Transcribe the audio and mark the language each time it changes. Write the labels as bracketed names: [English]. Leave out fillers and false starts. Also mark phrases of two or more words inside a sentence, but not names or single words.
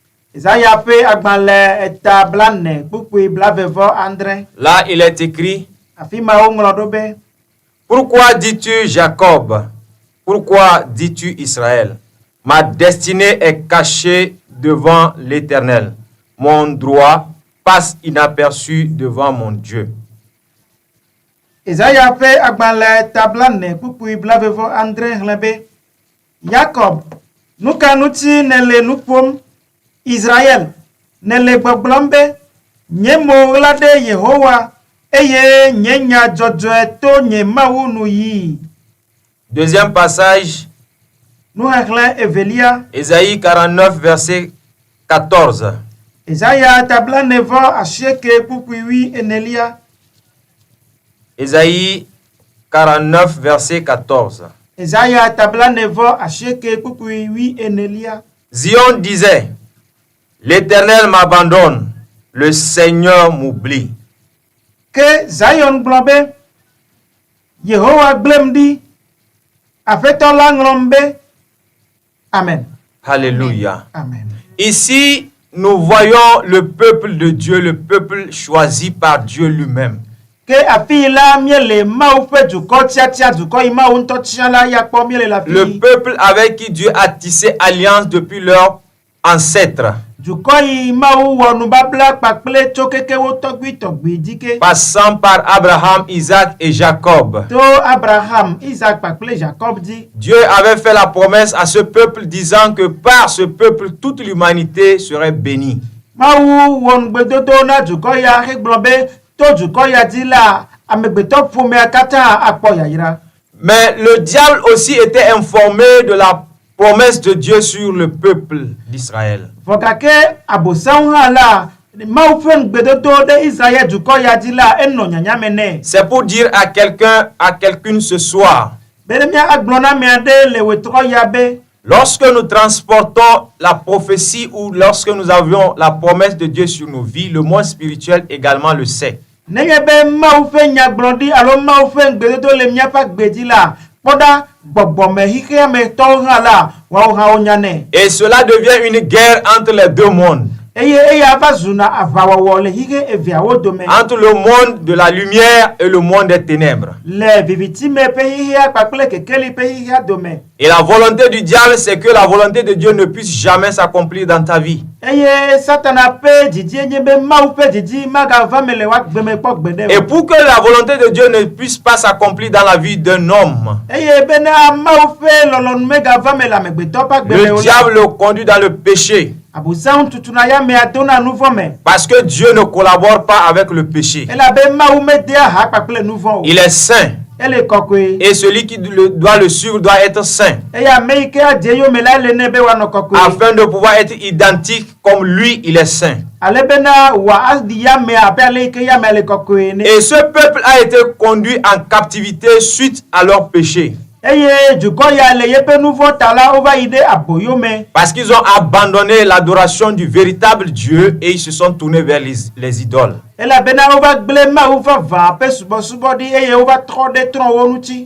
[French] Là il est écrit: Pourquoi dis-tu Jacob? Pourquoi dis-tu Israël? Ma destinée est cachée devant l'Éternel. Mon droit passe inaperçu devant mon Dieu. [Ewe] Isaiah ƒe agbalẽ tablane kpukpui blavevɔ andre xlẽ be Yakob, nu ka ŋuti nèle nu ƒom? Israel, nèle gbɔgblɔm be nye mo ɣla ɖe Yehowa eye nye nya dzɔdzɔe to nye Mawu nu yii. [French] Deuxième passage, [Ewe] Nuxexlẽ evelia, [French] Ésaïe 49, verset 14. [Ewe] Isaiah tablanevɔ asieke kpukpui wi enelia. [French] Ésaïe 49, verset 14. [Ewe] Isaiah tablanevɔ asieke kpukpui wi enelia. [French] Zion disait, l'Éternel m'abandonne, le Seigneur m'oublie. [Ewe] Ke Zion gblɔ be Yehowa gblem ɖi, Aƒetɔ la ŋlɔm be. [French] Amen. Alléluia. Amen. Ici, nous voyons le peuple de Dieu, le peuple choisi par Dieu lui-même. [Ewe] Ke afi la miele Mawu ƒe dukɔ tiatia dukɔ yi Mawu ŋutɔ tia la ya kpɔ miele la [French] Le [Ewe] fi. [French] peuple avec qui Dieu a tissé alliance depuis leurs ancêtres, [Ewe] Dukɔ yi Mawu wɔ nubabla kpakple tso keke wo tɔgbitɔgbi dike. [French] passant par Abraham, Isaac et Jacob. [Ewe] To Abraham, Isaac kpakple Jacob di. [French] Dieu avait fait la promesse à ce peuple disant que par ce peuple, toute l'humanité serait bénie. [Ewe] Mawu wɔ nugbedodo na dukɔ ya hegblɔ be to dukɔ ya di la amegbetɔ ƒomea katã akpɔ yayra. [French] Mais le diable aussi était informé de la promesse de Dieu sur le peuple d'Israël. [Ewe] Vɔ gake abosãwo hã la Mawu ƒe nugbedodo ɖe Israel dukɔ ya di la enɔ nyanyame nɛ. [French] C'est pour dire à quelqu'un, à quelqu'une ce soir, [Ewe] Be ne agblɔ na ame aɖe le wetrɔ ya be [French] lorsque nous transportons la prophétie ou lorsque nous avions la promesse de Dieu sur nos vies, le monde spirituel également le sait. [Ewe] nenye be Mawu ƒe nyagblɔɖi alo Mawu ƒe nugbedodo le míaƒe agbedzi la kpɔɖa gbɔgbɔme xixiametɔwo hã la woawo hã wonya nɛ. [French] Et cela devient une guerre entre les deux mondes, [Ewe] Eye eya va zuna aʋawɔwɔ le xixe eveawo dome. [French] entre le monde de la lumière et le monde des ténèbres. [Ewe] Le vivitime ƒe xixia kpakple kekeli ƒe xixia dome. [French] Et la volonté du diable, c'est que la volonté de Dieu ne puisse jamais s'accomplir dans ta vie. [Ewe] Eye Satana ƒe didi nye be Mawu ƒe didi magava me le woagbeme kpɔ gbeɖe [French] Et [Ewe] o. [French] pour que la volonté de Dieu ne puisse pas s'accomplir dans la vie d'un homme, [Ewe] Eye bena Mawu ƒe lɔlɔnu megava me le amegbetɔ ƒe agbeme [French] le [Ewe] o la. [French] diable le conduit dans le péché. [Ewe] Abosãwo tutuna ya mea dona nu vɔ me. [French] Parce que Dieu ne collabore pas avec le péché. [Ewe] Elabe Mawu medea ha kpakple nu vɔ o. [French] Il est saint. [Ewe] Ele kɔkɔe. [French] Et celui qui doit le suivre doit être saint. [Ewe] Eye ame yi ke adze yome la ele ne be woanɔ kɔkɔe. [French] Afin de pouvoir être identique comme lui, il est saint. [Ewe] Ale bena wòadi yame abe ale yi ke yame le kɔkɔe ne. [French] Et ce peuple a été conduit en captivité suite à leur péché. [Ewe] Eye dukɔ ya le yeƒe nu vɔ ta la wova yi ɖe aboyome. [French] Parce qu'ils ont abandonné l'adoration du véritable Dieu et ils se sont tournés vers les idoles. [Ewe] Elabena wova gblẽ Mawu vavã ƒe subɔsubɔɖi eye wova trɔ ɖe trɔ̃wo ŋuti.